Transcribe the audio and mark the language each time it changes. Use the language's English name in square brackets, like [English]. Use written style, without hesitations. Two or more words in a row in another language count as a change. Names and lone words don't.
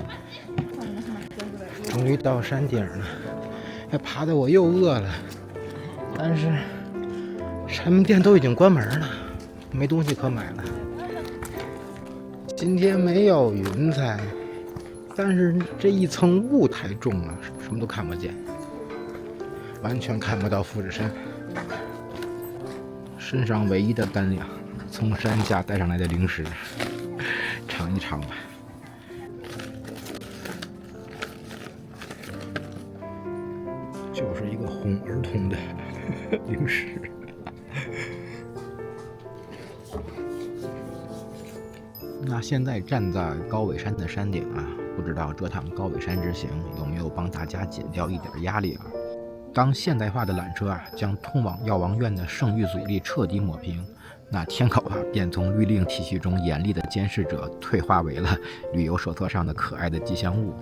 [Chinese] 终于到山頂了，爬得我又餓了，但是山門店都已經關門了，沒東西可買了。今天沒有雲彩，但是這一層霧太重了，什麼都看不見。完全看不到富士山，身上唯一的乾糧，從山下帶上來的零食，嘗一嘗吧。就是一個哄兒童的零食。那現在站在高尾山的山頂不知道這趟高尾山之行有沒有幫大家減掉一點壓力當現代化的纜車將通往藥王院的聖域阻力徹底抹平，那天狗便從律令體系中嚴厲的監視者退化為了旅遊手冊上的可愛的吉祥物。